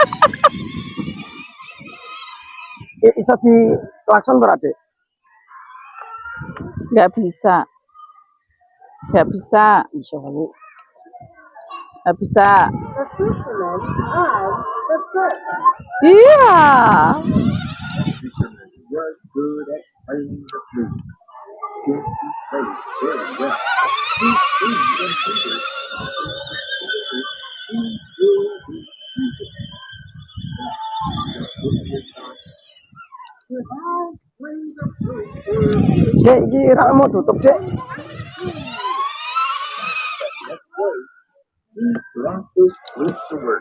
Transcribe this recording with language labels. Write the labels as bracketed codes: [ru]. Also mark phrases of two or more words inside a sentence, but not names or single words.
[jv] Bisa di klakson ora, Dik? [id] Nggak bisa. Nggak bisa. [jv] Iso kali. [id] Nggak bisa. Iya. [en] Was good at playing the flute. Yes, he played very well. [jv] Dek, iki ra mau tutup, Dek. [en] He brought this flute to work.